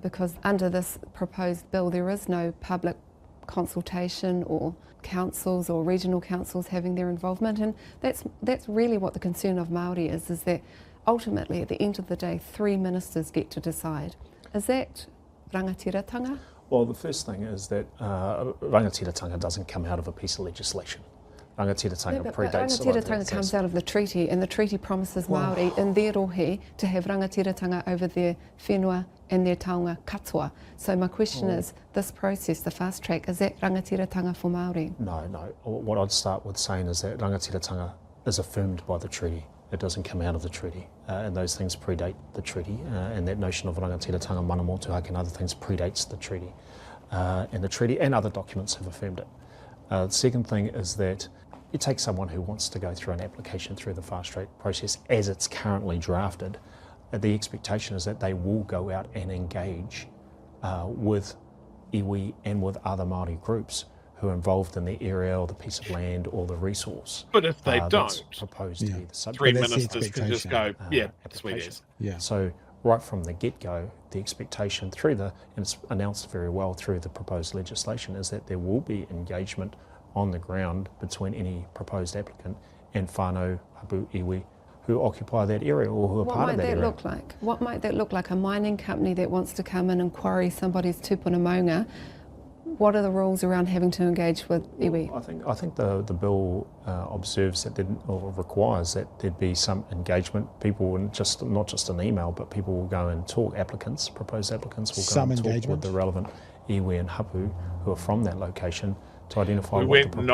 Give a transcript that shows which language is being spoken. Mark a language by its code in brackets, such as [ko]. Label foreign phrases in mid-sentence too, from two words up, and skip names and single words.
[en] Because under this proposed bill, there is no public consultation or councils or regional councils having their involvement, and that's really what the concern of Māori is that ultimately at the end of the day 3 ministers get to decide. Is that rangatiratanga? Well, the first thing is that rangatiratanga doesn't come out of a piece of legislation. Rangatiratanga predates. Rangatiratanga comes out of the treaty, and the treaty promises Māori in their rohe to have rangatiratanga over their whenua and their [mi] taonga katoa. [en] So my question is, this process, the fast track, is that rangatiratanga for Māori? No. What I'd start with saying is that rangatiratanga is affirmed by the treaty. It doesn't come out of the treaty, and those things predate the treaty, and that notion of rangatiratanga, [mi] mana motuhake [en] and other things predates the treaty. And the treaty and other documents have affirmed it. The second thing is that you take someone who wants to go through an application through the fast track process as it's currently drafted, the expectation is that they will go out and engage with iwi and with other Māori groups who are involved in the area or the piece of land or the resource. But if they don't, proposed to be the subject. 3 ministers can just go, sweet as. So right from the get-go, the expectation and it's announced very well through the proposed legislation, is that there will be engagement on the ground between any proposed applicant and [mi] whānau hapu iwi [en] who occupy that area or who are part of that area. What might that look like? What might that look like? A mining company that wants to come in and quarry somebody's [mi] tupuna maunga. [en] What are the rules around having to engage with iwi? I think the bill observes that or requires that there'd be some engagement. People, and not just an email, but people will go and talk. Proposed applicants will go and talk with the relevant iwi and hapu who are from that location to identify what the